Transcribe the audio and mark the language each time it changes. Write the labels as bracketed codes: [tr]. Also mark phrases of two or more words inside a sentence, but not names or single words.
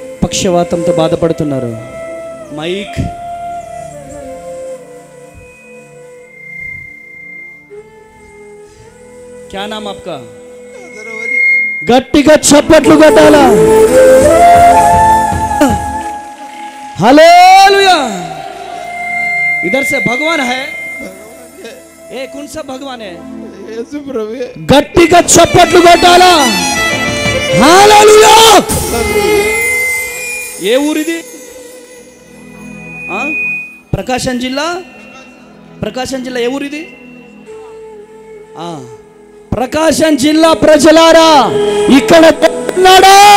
[te] పక్షవాతంతో బాధపడుతున్నారు. మైక్ [hi] क्या नाम आपका? [te] గట్టిగా చప్పట్లు కొట్టాలా. हालेलुया. [hi] इधर से भगवान है. ए कौन सा भगवान है? [te] యేసు ప్రభువే. గట్టిగా చప్పట్లు కొట్టాలా. हालेलुया. ఏ ఊరిది? ప్రకాశం జిల్లా. ప్రకాశం జిల్లా ఏ ఊరిది? ప్రకాశం జిల్లా ప్రజలారా, ఇక్కడ ఉన్నాడా?